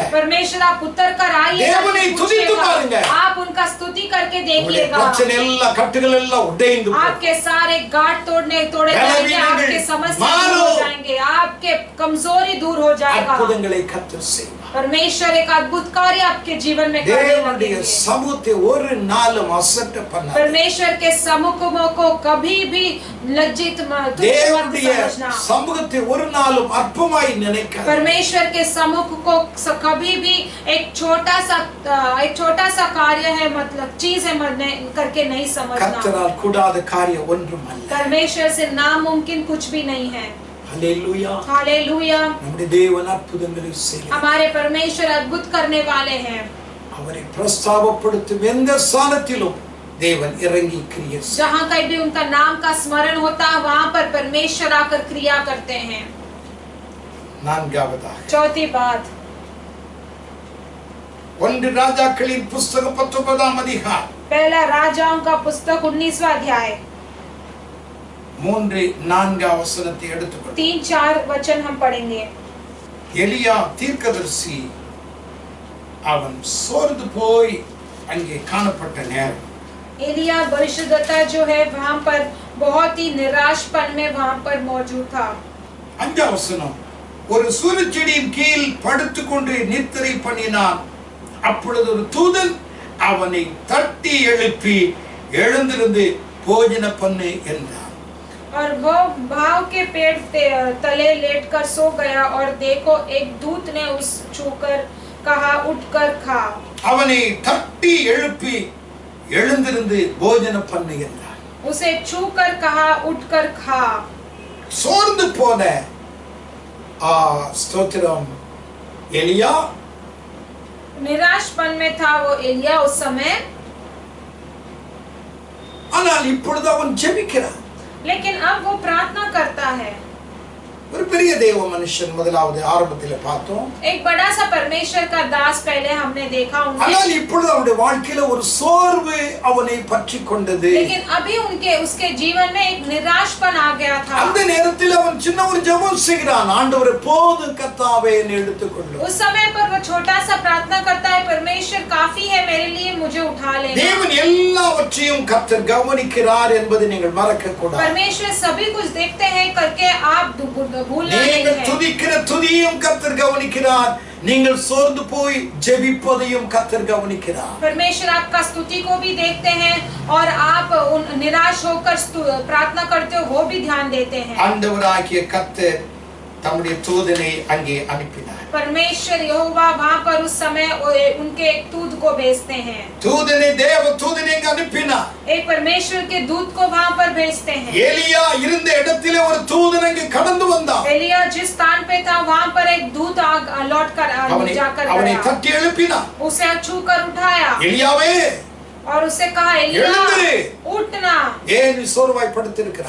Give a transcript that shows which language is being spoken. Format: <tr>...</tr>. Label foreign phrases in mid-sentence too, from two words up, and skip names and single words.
<hi>परमेश्वर आप उतर कर आइए,</hi> <ta>தேவனை துதித்து பாருங்க.</ta> <hi>आप उनका स्तुति करके देखिएगा.</hi> <ta>பிரச்சனை எல்லாம் கட்டுகள் எல்லாம் உடைந்து போகும்.</ta> <hi>आपके सारे गांठ तोड़े जाएंगे, आपके समस्या दूर हो जाएंगे, आपके कमजोरी दूर हो जाएगा.</hi> <ta>அற்புதங்களை கர்த்தர் செய்வார்.</ta> <hi>परमेश्वर एक अद्भुत कार्य आपके जीवन में करने</hi> <ta>தேவனுடைய</ta> <hi>लगेंगे.</hi> <ta>சமூகத்தை ஒரு நாளும் அசட்ட பண்ணாத.</ta> <hi>परमेश्वर के सम्मुख को कभी भी लज्जित मत</hi> <ta>தேவனுடைய</ta> <hi>समझना.</hi> <ta>சமூகத்தை ஒரு நாளும் அற்பமாய் நினைக்காத.</ta> <hi>परमेश्वर के सम्मुख को कभी भी एक छोटा सा कार्य है, मतलब चीज है करके नहीं समझना.</hi> <ta>கர்த்தரால் கூடாத காரியம் ஒன்றும் அல்ல.</ta> <hi>परमेश्वर से नामुमकिन कुछ भी नहीं है. हालेलुया, हालेलुया.</hi> <ta>நம்முடைய தேவன் அற்புதங்களை செய்கிறார்.</ta> <hi>हमारे परमेश्वर अद्भुत करने वाले हैं.</hi> <ta>அவரை பிரஸ்தாபப்படுத்தும் எந்த ஸ்தானத்திலும் தேவன் இறங்கி கிரியை செய்கிறார்.</ta> <hi>जहाँ कहीं भी उनका नाम का स्मरण होता है, वहाँ पर परमेश्वर आकर क्रिया करते हैं.</hi> <ta>நான்காவதாக</ta> <hi>चौथी बात,</hi> <ta>1 ராஜாக்களின் புத்தகம் 19ஆம் அதிகாரம்</ta> <hi>पहला राजाओं का पुस्तक 19वां अध्याय</hi> <ta>3-4 வசனத்தை எடுத்துக்கொள்ளுங்கள்.</ta> <hi>3-4 वचन हम पढ़ेंगे.</hi> <ta>எலியா தீர்க்கதரிசி அவன் சோர்ந்து போய் அங்கே காணப்பட்ட நேரம்.</ta> <hi>एलिया भविष्यद्वक्ता जो है वहाँ पर बहुत ही निराशपन में वहाँ पर मौजूद था.</hi> <ta>5ஆம் வசனம், ஒரு சூரியச்செடியின் கீழ் படுத்துக்கொண்டு நித்திரை பண்ணினான். அப்பொழுது ஒரு தூதன் அவனை தட்டி எழுப்பி எழுந்திருந்து போஜன பண்ணு என்றான்.</ta> <hi>और वो भाव के पेड़ तले लेटकर सो गया और देखो एक दूत ने उस छूकर कहा उठकर खा.</hi> <ta>அவனை தட்டி எழுப்பி எழுந்திருந்து போஜன பண்ணு என்றான்.</ta> <hi>उसे छूकर कहा उठकर खा.</hi> <ta>சோர்ந்து போன ஸ்தோத்திரம் எலியா</ta> <hi>निराशपन में था वो एलिया उस समय.</hi> <ta>ஆனால் இப்பொழுது அவன் ஜெபிக்கிறான்.</ta> <hi>लेकिन अब वो प्रार्थना करता है.</hi> <ta>ஒரு பெரிய தேவ மனுஷன் முதலாவது ஆரம்பத்தில் பார்த்தோம்.</ta> <hi>एक बड़ा सा परमेश्वर का दास पहले हमने देखा उनके.</hi> <ta>ஆனால் இப்பொழுது அவனுடைய வாழ்க்கையில ஒரு சோர்வு அவனை பற்றி கொண்டது.</ta> <hi>लेकिन अभी उसके जीवन में एक निराशपन आ गया था.</hi> <ta>அந்த நேரத்தில் அவன் சின்ன ஒரு ஜெபம் செய்கிறான். ஆண்டவரே போதும் கர்த்தாவே என்னை எடுத்துக்கொள்ளும்.</ta> <hi>उस समय पर वो छोटा सा प्रार्थना करता है, परमेश्वर काफी है मेरे लिए, मुझे उठा ले.</hi> <ta>தேவன் எல்லாவற்றையும் கர்த்தர் கவனிக்கிறார் என்பதை நீங்கள் மறக்க கூடாது.</ta> <hi>परमेश्वर सभी कुछ देखते हैं करके आप भूलना नहीं</hi> <ta>நீங்கள்</ta> <hi>है.</hi> <ta>துதிக்கிற துதியையும் கர்த்தர் கவனிக்கிறார். நீங்கள் சோர்ந்து போய் ஜெபிப்பதையும் கர்த்தர் கவனிக்கிறார்.</ta> <hi>परमेश्वर आपका स्तुति को भी देखते हैं और आप निराश होकर प्रार्थना करते हो वो भी ध्यान देते हैं.</hi> <ta>ஆண்டவராகிய கர்த்தர் தம்முடைய தூதனை அங்கே அனுப்பினார்.</ta> <hi>परमेश्वर यहोवा वहाँ पर उस समय उनके एक दूत को भेजते हैं।</hi> <ta>தூதனை தேவ தூதனை அங்க அனுப்பினார்.</ta> <hi>एक परमेश्वर के दूत को वहाँ पर भेजते हैं।</hi> <ta>எலியா இருந்த இடத்திலே ஒரு தூதன் அங்கே கடந்து வந்தான்.</ta> <hi>एलिया जिस स्थान पे था वहाँ पर एक दूत लौट कर जाकर</hi> <ta>அவனை</ta> <hi>गया।</hi> <ta>தட்டி எழுப்பினார்.</ta> <hi>उसे छू कर उठाया</hi> <ta>எலியாவே</ta> <hi>और उससे कहा, एलिया उठना,</hi> <ta>ஏன் நீ சோர்வாய் படுத்திருக்கிறாய்?</ta>